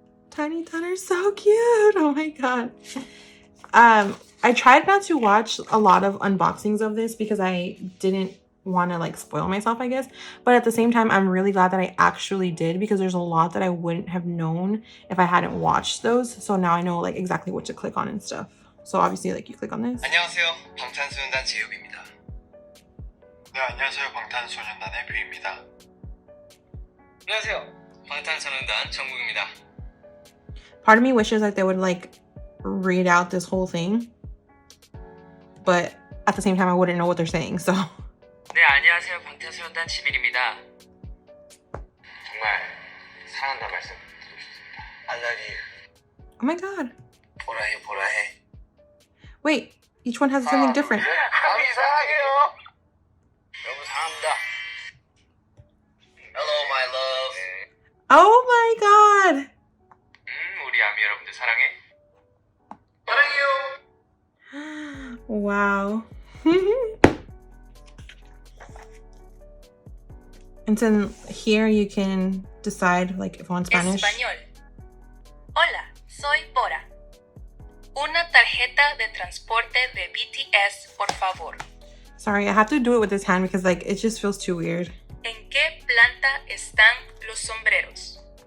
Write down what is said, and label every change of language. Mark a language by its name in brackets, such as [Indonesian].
[English] Tiny Todd are so cute. Oh my god. I tried not to watch a lot of unboxings of this because I didn't want to like spoil myself, I guess. But at the same time, I'm really glad that I actually did because there's a lot that I wouldn't have known if I hadn't watched those. So now I know like exactly what to click on and stuff. So obviously like you click on this. [Korean] 안녕하세요. 방탄소년단 제이홉입니다. 네, 안녕하세요. 방탄소년단의 뷰입니다. 안녕하세요. 방탄소년단 정국입니다. [English] Part of me wishes like they would like read out this whole thing. But at the same time, I wouldn't know what they're saying, so. [Korean] 네, 안녕하세요. 방탄소년단 지민입니다. 정말 사랑한다 말씀드리고 싶습니다. [English] I love you. Oh my god. [Korean] 보라해 보라해. [English] Wait, each one has something different. [Korean] 감히 사랑해요. 너무 사랑합니다. [English] Hello my love. Oh my god. [Korean] 우리 아미 여러분들 사랑해. 사랑해요. [English] Wow. And then here you can decide like if you want Spanish. [Spanish] Español. Hola, soy Bora. Una tarjeta de transporte de BTS, por favor. [English] Sorry, I have to do it with this hand because like it just feels too weird. [Spanish] ¿En qué planta están los sombreros?